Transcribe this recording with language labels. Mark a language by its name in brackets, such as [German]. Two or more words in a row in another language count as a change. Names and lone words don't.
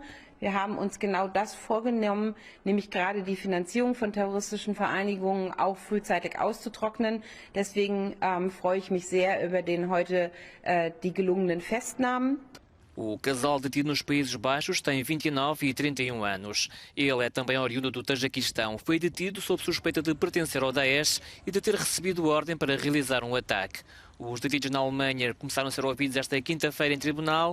[German] Wir haben uns genau das vorgenommen, nämlich gerade die Finanzierung von terroristischen Vereinigungen auch frühzeitig auszutrocknen. Deswegen freue ich mich sehr über heute die gelungenen Festnahmen. [Portuguese] O casal detido nos Países Baixos tem 29 e 31 anos. Ele é também oriundo do Tajiquistão. Foi detido sob suspeita de pertencer ao Daesh e de ter recebido ordem para realizar um ataque. Os detidos na Alemanha começaram a ser ouvidos esta quinta-feira em tribunal.